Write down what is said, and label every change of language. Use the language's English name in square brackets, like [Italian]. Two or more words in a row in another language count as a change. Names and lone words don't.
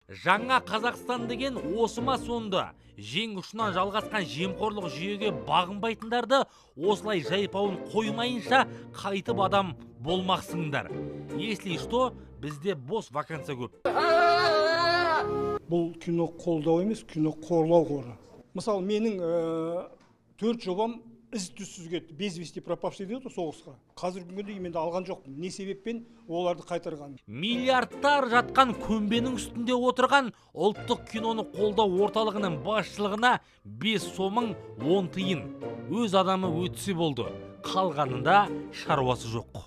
[Kazakh] Жаңа Қазақстан деген осы ма сонда? Жең ұшынан жалғасқан жемқорлық жүйеге бағынбайтындарды осылай жайпауын қоймайынша қайтып адам болмақсыңдар. [Russian] Если что, [Kazakh] бізде бос вакансия көп. Бұл кино қолдау емес, кино қорлау қоры. Мысалы, менің 4 жобам із-түзсіз кетті. [Russian] Без вести пропавший дейді соғысқа. [Kazakh] Қазіргі күнге дейін мен алған жоқпын. Не себеппен оларды қайтарған? Миллиардтар жатқан көмбенің үстінде отырған ұлттық киноны қолдау орталығының басшылығына 5 сомың 10 тиын. Өз адамы өтсе болды. Қалғанында шаруасы жоқ.